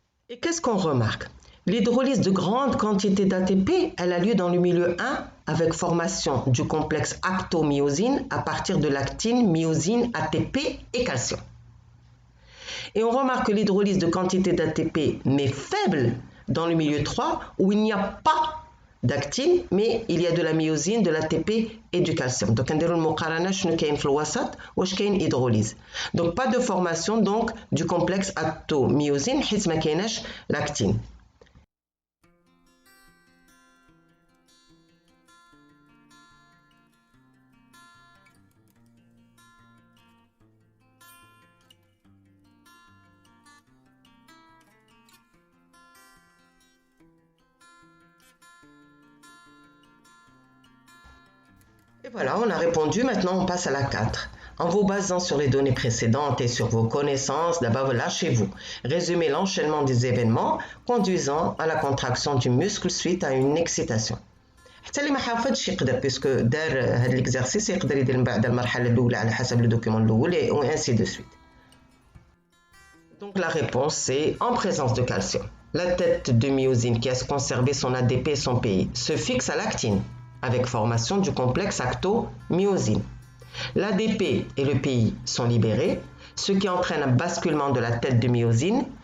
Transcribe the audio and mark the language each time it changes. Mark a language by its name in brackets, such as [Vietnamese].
[French] Et qu'est-ce qu'on remarque? L'hydrolyse de grandes quantités d'ATP, elle a lieu dans le milieu 1 avec formation du complexe actomyosine à partir de l'actine, myosine, ATP et calcium. Et on remarque que l'hydrolyse de quantité d'ATP mais faible dans le milieu 3 où il n'y a pas d'actine mais il y a de la myosine, de l'ATP et du calcium. Donc [Arabic] نديروا المقارنة شنو كاين في الوسط واش كاين hydrolyse. [French] Donc pas de formation donc du complexe actomyosine [Arabic] حيت ما كايناش [French] l'actine. Et voilà, on a répondu, maintenant on passe à la 4. En vous basant sur les données précédentes et sur vos connaissances, d'abord lâchez-vous. Résumez l'enchaînement des événements conduisant à la contraction du muscle suite à une excitation. [Arabic] حتى اللي ما حافظش يقدر بيسكو دار هذا l'exercice يقدر يدير من بعد المرحلة الأولى على حسب le document الأول [French] et ainsi de suite. Donc la réponse c'est en présence de calcium. La tête de myosine qui a conservé son ADP et son PI se fixe à l'actine avec formation du complexe acto-myosine. L'ADP et le PI sont libérés, ce qui entraîne un basculement de la tête de myosine.